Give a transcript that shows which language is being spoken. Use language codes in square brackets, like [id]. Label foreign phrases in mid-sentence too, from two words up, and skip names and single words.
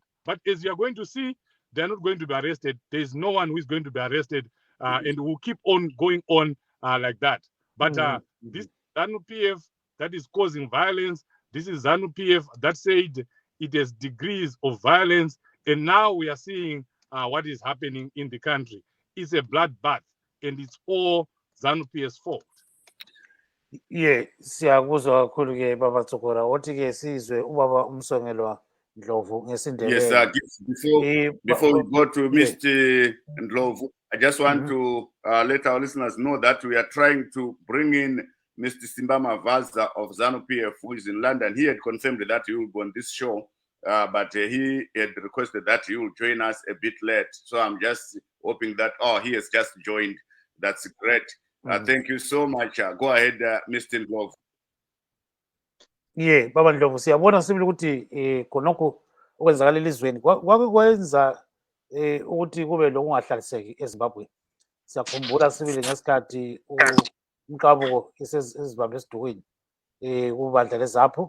[en] But as you are going to see, they're not going to be arrested. There is no one who is going to be arrested, and will keep on going on like that. But this Zanu PF that is causing violence, this is Zanu PF that said it has degrees of violence, and now we are seeing what is happening in the country. It's a bloodbath, and it's all Zanu PF's fault. [nd] Siyakuzwa kakhulu ke baba Dzokora. Othi ke sizwe ubaba Msongelwa Ndlovu ngesindebele. [en] Before we go to Mr. Ndlovu, I just want to let our listeners know that we are trying to bring in Mr. Simba Mavaza of Zanu PF, who is in London. He had confirmed that he will go on this show, but he had requested that he will join us a bit late. So I'm just hoping that, he has just joined. That's great. Thank you so much. Go ahead, Mr. Ndlovu. [nd] Baba Ndlovu, siyabona sibili ukuthi khonokho okwenzakala elizweni kwake kwenza ukuthi kube lokungahlaliseki eZimbabwe. Siyakhumbula sibili ngesikhathi umqabuko eziBambe esidukwini kubandla leZapu.